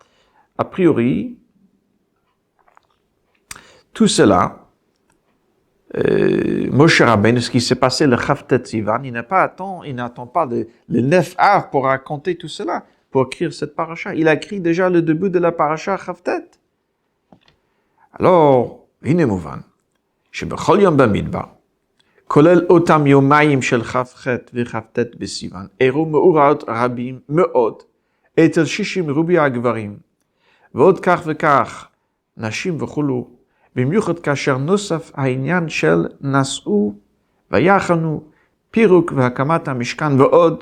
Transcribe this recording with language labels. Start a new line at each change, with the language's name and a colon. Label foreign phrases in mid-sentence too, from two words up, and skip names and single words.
French: A priori, tout cela, Moshe Rabbeinu, ce qui s'est passé le Chavtet Sivan, il n'attend pas les 9 Av pour raconter tout cela, pour écrire cette paracha. Il a écrit déjà le début de la paracha Chavtet. Alors,
Hebrew: הנה מובן, שבכל יום במדבר, כולל אותם יומיים של כ"ח וכ"ט בסיוון, אירעו מאורעות רבים מאוד, אצל 60 רובי הגברים, ועוד כך וכך נשים וכולו, במיוחד כאשר נוסף העניין של נשאו ויחנו, פירוק והקמת המשכן ועוד.